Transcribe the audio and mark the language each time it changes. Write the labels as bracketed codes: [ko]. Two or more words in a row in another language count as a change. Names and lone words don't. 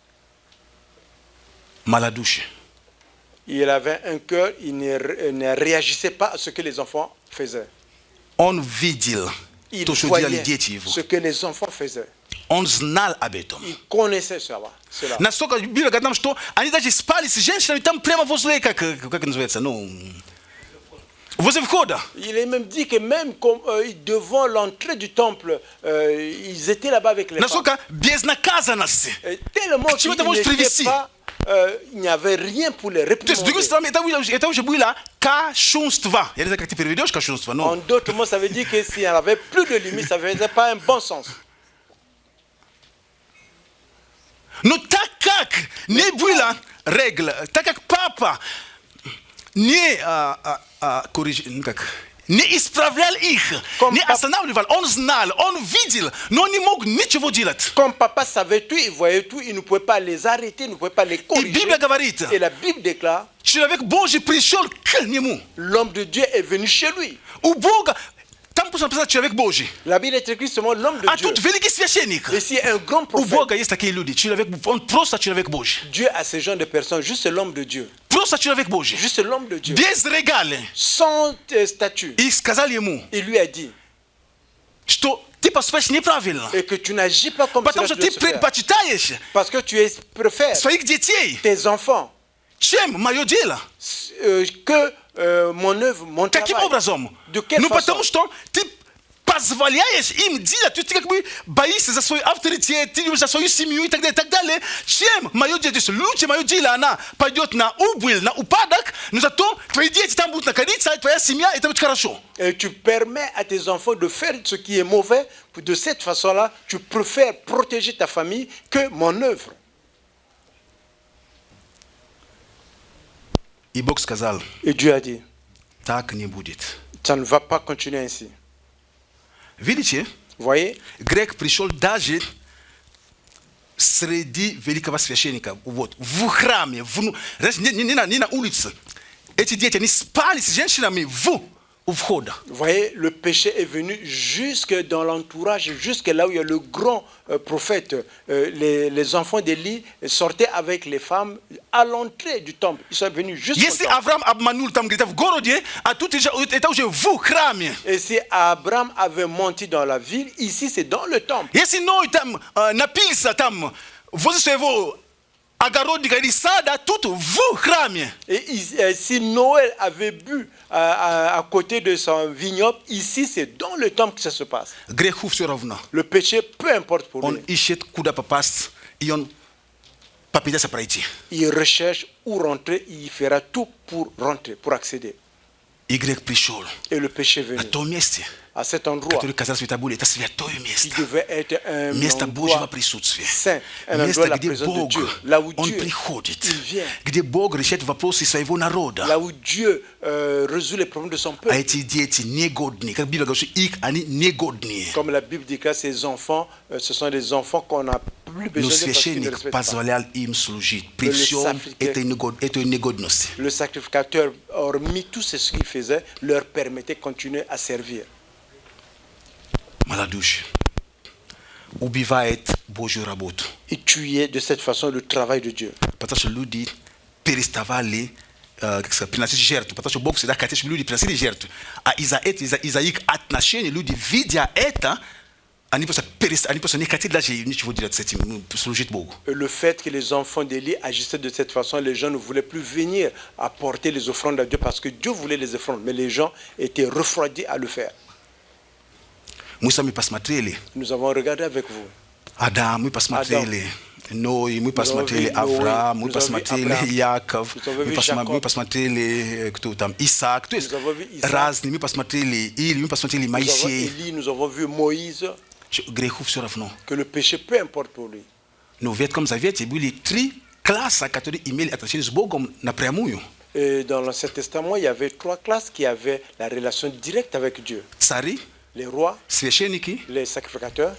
[ru] малодушие. [fr] il avait un cœur, il ne réagissait pas à ce que les enfants faisaient. [ru] Он видел [fr] Il [ru] то, что делали [fr] voyait [ru] дети его. [fr] ce que les enfants faisaient. [ru] Он знал об этом. [fr] Il connaissait cela. [ru] Настолько Библия говорит нам, что они даже спали с женщинами там прямо возле, как называется, возле входа. [fr] Il est même dit que même devant l'entrée du temple, ils étaient là-bas avec les femmes. [ru] Настолько безнаказанности. [fr] Et tellement [ru] К чему это может привести? [fr] il n'y avait rien pour les [ru] То есть, с другой [fr] réprimander. [ru] стороны, это уже было кощунство. Я не знаю, как ты переведешь кощунство, [fr] En [ru] но... [fr] d'autres mots, ça veut dire que s'il n'y avait plus de limite, ça ne faisait pas un bon sens. [ru] Но так как не было регл, так как папа не исправлял их, не останавливал, он знал, он видел, но не мог ничего делать. [fr] Comme papa savait tout, il voyait tout, il ne pouvait pas les arrêter, il ne pouvait pas les [ru] И [fr] corriger. [ru] Библия говорит, [fr] Et la Bible déclare, [ru] человек Божий пришел к нему. [fr] l'homme de Dieu est venu chez lui. [ru] У Бога, там napisa человек Божий. [fr] La Bible est écrite seulement l'homme de [ru] А [fr] Dieu. [ru] тут великий священник. [fr] Et si un grand [ru] У [fr] prophète, [ru] Бога есть такие люди. Он просто человек Божий. [fr] Dieu a ce genre de personnes, juste l'homme de Dieu. [ru] Просто человек Божий. [fr] Juste l'homme de Dieu. [ru] Без регалий. [fr] Sans statut. [ru] И сказали ему, [fr] Il lui a dit, [ru] что ты поступаешь неправильно. [fr] et que tu n'agis pas comme [ru] Потому [fr] cela [ru] что ты [fr] doit se faire. [ru] предпочитаешь [fr] Parce que tu préfères [ru] своих детей, [fr] tes enfants [ru] чем мое дело. [fr] que mon œuvre, mon [ru] Каким [fr] travail. [ru] образом? [fr] De quelle [ru] Ну [fr] façon? [ru] потому что ты позволяешь им делать, ты как бы боишься за свой авторитет, ты за свою семью и так далее, и так далее. Чем мое дело? Лучше мое дело, она пойдет на убыль, на упадок, но зато твои дети там будут находиться, твоя семья, это будет хорошо. [fr] Et tu permets à tes enfants de faire ce qui est mauvais. De cette façon-là, tu préfères protéger ta famille que mon œuvre. [ru] И Бог сказал, [fr] Et Dieu a dit, [ru] так не будет. [fr] ça ne va pas continuer ainsi. [ru] Видите, [fr] Vous voyez, [ru] грех пришел даже среди великого священника, вот, в храме, не на улице. Эти дети, они спали с женщинами у входа. [fr] vous voyez, le péché est venu jusque dans l'entourage, jusque là où il y a le grand prophète. Les enfants d'Élie sortaient avec les femmes à l'entrée du temple. Ils sont venus jusqu'au [ru] Если [fr] temple. [ru] Авраам обманул там где-то в городе, а тут это уже в храме. [fr] Et si Abraham avait menti dans la ville, ici c'est dans le temple. [ru] Если Ной там напился там возле своего огородника или сада, тут в храме. [fr] Et si Noël avait bu à côté de son vignoble, ici c'est dans le temple que ça se passe. [ru] Греху все равно. [fr] Le péché, peu importe pour [ru] Он [fr] lui, [ru] ищет, куда попасть, и он попытается пройти. [fr] il recherche où rentrer, il fera tout pour rentrer, pour accéder. [ru] И грех пришел [fr] Et le péché est [ru] на [fr] venu [ru] том месте, [fr] à cet endroit [ru] который казалось это было, это святое [fr] qui [ru] место. [fr] devait être un [ru] Место Божьего [fr] endroit [ru] присутствия. [fr] saint, un endroit de [ru] Место, [fr] la [ru] где [fr] présence de [ru] Бог, [fr] Dieu, là où [ru] Он [fr] Dieu, [ru] приходит, [fr] il vient, [ru] где Бог решает вопросы своего народа. [fr] là où Dieu résout les problèmes de son [ru] А [fr] peuple. [ru] эти дети негодные, как Библия говорит, их они негодные. [fr] Comme la Bible dit que ces enfants, ce sont des enfants qu'on n'a plus [ru] Но [fr] besoin de parce qu'ils ne [ru] священник [fr] respectent pas. [ru] позволял им служить при всем этой негодности. [fr] Le sacrificateur, hormis tout ce qu'il faisait, leur permettait de continuer à servir. [ru] Малодушие убивает Божью работу. [fr] Et tuer de cette façon le travail de Dieu. [ru] Потому что люди переставали приносить жертву. Потому что Бог всегда хотел, чтобы люди приносили жертву. А из-за их отношений, люди, видя это, они просто не хотели даже ничего делать с этим, служить Богу. [fr] Le fait que les enfants d'Élie agissaient de cette façon, les gens ne voulaient plus venir apporter les offrandes à Dieu parce que Dieu voulait les offrandes, mais les gens étaient refroidis à le faire. [ru] Мы сами посмотрели [fr] Nous avons regardé avec vous. [ru] Адам, мы посмотрели Ной, мы посмотрели Авраам, мы посмотрели Яков, мы посмотрели кто там, Исаак, то есть разные, мы посмотрели Или, мы посмотрели [fr] Nous avons [ru] Моисей. [fr] Élie, nous avons vu Moïse, [ru] Греху все равно. [fr] que le péché, peu importe pour lui. [ru] Но в Ветхом Завете были 3 класса, которые имели отношение с Богом напрямую. [fr] Et dans l'Ancien Testament, il y avait 3 classes qui avaient la relation directe avec Dieu. [ru] Цари, [fr] Les rois, [ru] священники [fr] les sacrificateurs